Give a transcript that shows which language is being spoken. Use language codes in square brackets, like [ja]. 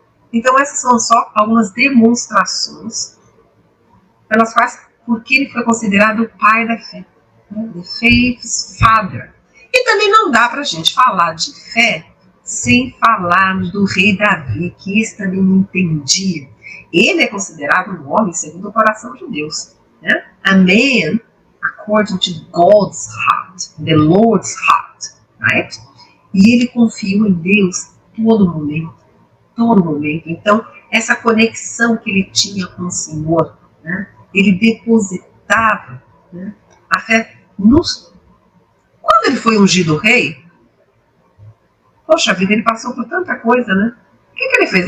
[pt] Então essas são só algumas demonstrações pelas quais, porque ele foi considerado o pai da fé, né? [en] The faith's father. [pt] E também não dá para a gente falar de fé sem falarmos do rei Davi, que esse também não entendia. Ele é considerado um homem segundo o coração de Deus, né? [en] A man according to God's heart, the Lord's heart, right? [pt] E ele confiou em Deus todo momento. Então, essa conexão que ele tinha com o Senhor, né? Ele depositava, né, a fé nos... Quando ele foi ungido rei, poxa vida, ele passou por tanta coisa, né? O que ele fez?